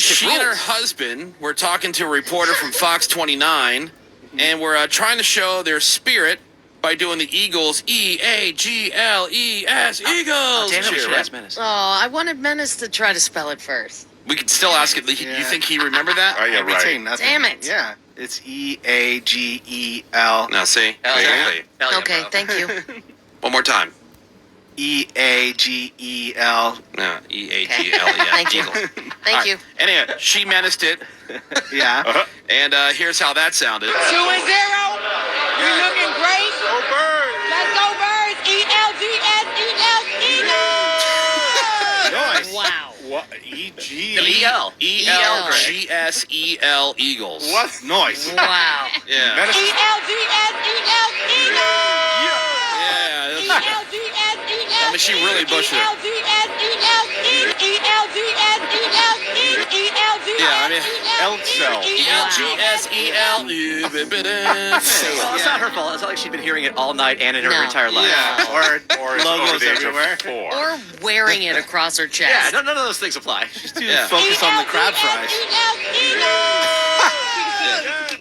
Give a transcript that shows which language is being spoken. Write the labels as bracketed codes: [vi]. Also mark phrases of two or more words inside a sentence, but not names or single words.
[en] She and her husband were talking to a reporter from Fox 29, and were trying to show their spirit by doing the Eagles, E-A-G-L-E-S, Eagles. Damn it, we cheer, should right? ask Menace. Oh, I wanted Menace to try to spell it first. We could still ask it. You think he remembered that? Oh, yeah, I'd be saying right. nothing. Damn it. Yeah, it's E-A-G-E-L. Now, see? Hell yeah. Exactly. Hell yeah, Okay, bro. thank you. One more time. E-A-G-E-L. No, E-A-G-L-E-S. Thank you. Eagles. Thank All you. right. Anyway, she menaced it, Yeah. and here's how that sounded. 2-0. You're looking great. Go Birds! Let's go, Birds. E-L-G-S-E-L-E. Nice. Wow. What? E-G? E-L. E-L-G-S-E-L Eagles. What? Nice. Wow. Yeah. Menace. E-L-G-S-E-L-E. Yeah. E-L-G-S-E-L-E. I mean, she really bushed it. Yeah, I mean, L-cell. E-L-G-S-E-L. Well, it's not her fault. It's not like she's been hearing it all night and in her No. entire life. Yeah. Or Or it's over logos the age everywhere. of 4. Or wearing it across her chest. Yeah, none of those things apply. Just do Yeah. focus on the crab fries.